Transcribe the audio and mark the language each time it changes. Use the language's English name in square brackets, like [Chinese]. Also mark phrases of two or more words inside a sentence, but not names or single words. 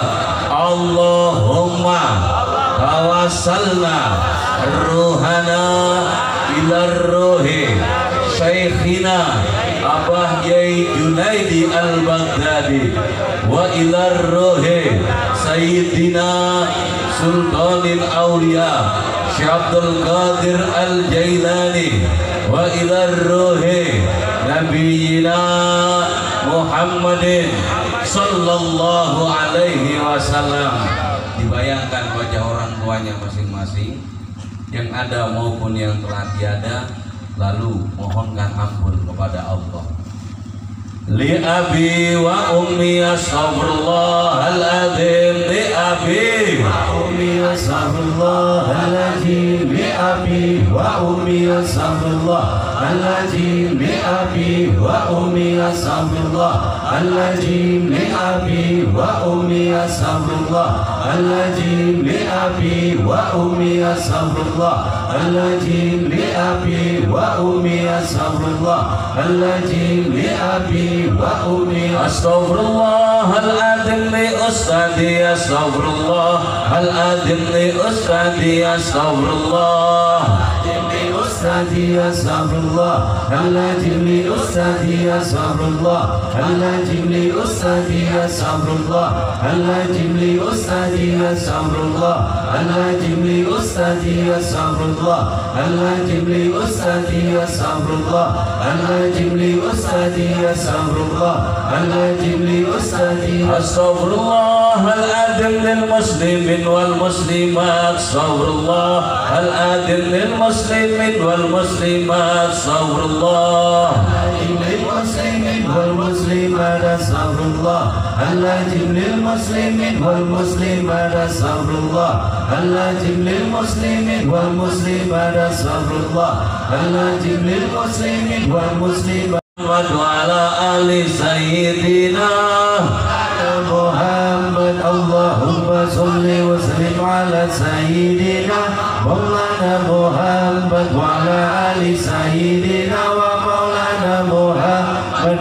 [Arabic] اللهم توسلنا روحنا إلى روح شيخنا Abah Yai Junaidi Al-Baghdadi وإلى روح سيدنا سلطان الأولياء Syekh Abdul Qadir Al-Jailani وإلى روح نبينا محمد صلى الله عليه وسلم. [Indonesian] Dibayangkan wajah orang tuanya masing-masing, yang ada maupun yang telah tiada. lalu mohonkan ampun kepada Allah. [Arabic] لأبي وأمي أستغفر الله العظيم. لأبي وأمي أستغفر الله العظيم. لأبي وأمي أستغفر الله العظيم. لأبي وأمي أستغفر الله العظيم. لأبي وأمي أستغفر الله العظيم. لأبي وأمي أستغفر الله العظيم. لأبي وأمي أستغفر الله العظيم. لأبي وأمي أستغفر الله العظيم. لأستاذي أستغفر الله العظيم. لأستاذي أستغفر الله العظيم. لأستاذي أستغفر الله العظيم. لأستاذي أستغفر الله العظيم لأستاذي أستغفر الله العظيم. لأستاذي أستغفر الله العظيم. لأستاذي أستغفر الله العظيم لأستاذي أستغفر الله العظيم. لأستاذي أستغفر الله العظيم. لأستاذي أستغفر الله العظيم. للمسلمين والمسلمات أستغفر الله العظيم. للمسلمين والمسلمات أستغفر الله العظيم. للمسلمين والمسلمات أستغفر الله العظيم. للمسلمين والمسلمات أستغفر الله العظيم. للمسلمين والمسلمات أستغفر الله العظيم. للمسلمين والمسلمات وعلى آل سيدنا محمد. اللهم صل وسلم على سيدنا مولانا محمد وعلى آل سيدنا ومولانا محمد.